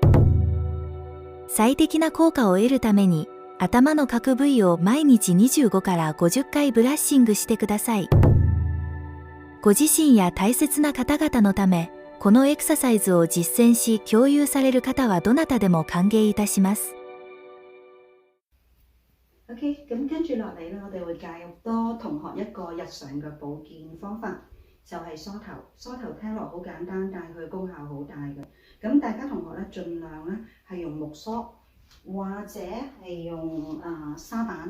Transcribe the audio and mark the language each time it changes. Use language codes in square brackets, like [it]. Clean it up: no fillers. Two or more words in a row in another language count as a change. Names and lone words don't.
[ja] 最適な効果を得るために、頭の各部位を毎日25から50回ブラッシングしてください。ご自身や大切な方々のため、このエクササイズを実践し共有される方はどなたでも歓迎いたします。 [yue] OK，咁跟住落嚟咧，我哋會介入多同學一個日常嘅保健方法，就係梳頭。梳頭聽落好簡單，但係佢功效好大嘅。咁大家同學咧，盡量咧係用木梳，或者係用沙板。